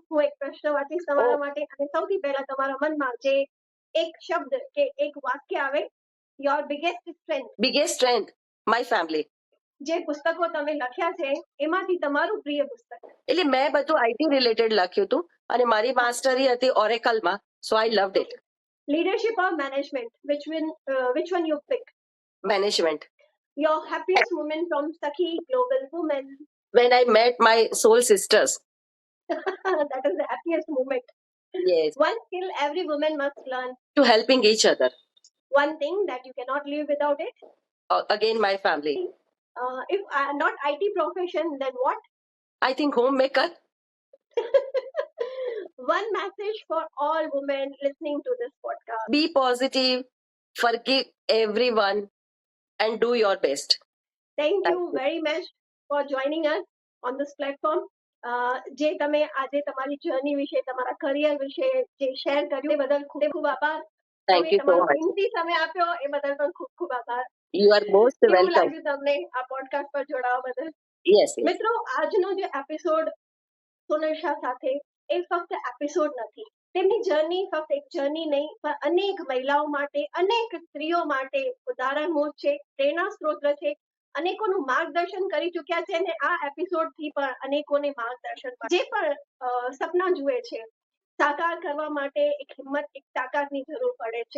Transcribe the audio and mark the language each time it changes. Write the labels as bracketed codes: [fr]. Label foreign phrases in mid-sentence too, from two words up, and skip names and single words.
[gu] હું એક પ્રશ્ન વાંચીશ તમારા માટે, અને સૌથી પહેલા તમારા મનમાં જે એક શબ્દ કે એક વાક્ય આવે, [en] your biggest strength, biggest strength, my family. [gu] જે પુસ્તકો તમે લખ્યા છે એમાંથી તમારું પ્રિય પુસ્તક. એટલે મેં બધું [en] IT related [gu] લખ્યું હતું અને મારી માસ્ટરી હતી ઓરેકલમાં, [en] so I loved it. leadership or management, which one you pick? management. Your happiest moment from Sakhi Global Women. When I met my soul sisters. That is the happiest moment. Yes. One skill every woman must learn. To helping each other. One thing that you cannot live without it. Again, my family. If not IT profession, then what? I think homemaker. One message for all women listening to this podcast. Be positive, forgive everyone, and do your best. Thank you very much for joining us on this platform. [gu] જે તમે આજે તમારી જર્ની વિશે, તમારા કરિયર વિશે જે શેર કર્યું એ બદલ ખૂબ ખૂબ આભાર. [en] Thank you so [gu] તમારો [en] much. [gu] કિંમતી સમય આપ્યો એ બદલ પણ ખૂબ ખૂબ આભાર. [en] You are most [gu] કેવું [en] welcome. [gu] લાગ્યું તમને આ પોડકાસ્ટ પર જોડાવા બદલ? [en] Yes, yes. [gu] મિત્રો, આજનો જે એપિસોડ સોનલ શાહ સાથે, એ ફક્ત એપિસોડ નથી. તેમની જર્ની ફક્ત એક જર્ની નહીં, પણ અનેક મહિલાઓ માટે, અનેક સ્ત્રીઓ માટે ઉદાહરણરૂપ છે, પ્રેરણા સ્ત્રોત છે, અનેકોનું માર્ગદર્શન કરી ચૂક્યા છે, અને આ એપિસોડ થી પણ અનેકોને માર્ગદર્શન, જે પણ સપના જુએ છે, સાકાર કરવા માટે એક હિંમત, એક તાકાતની જરૂર પડે છે.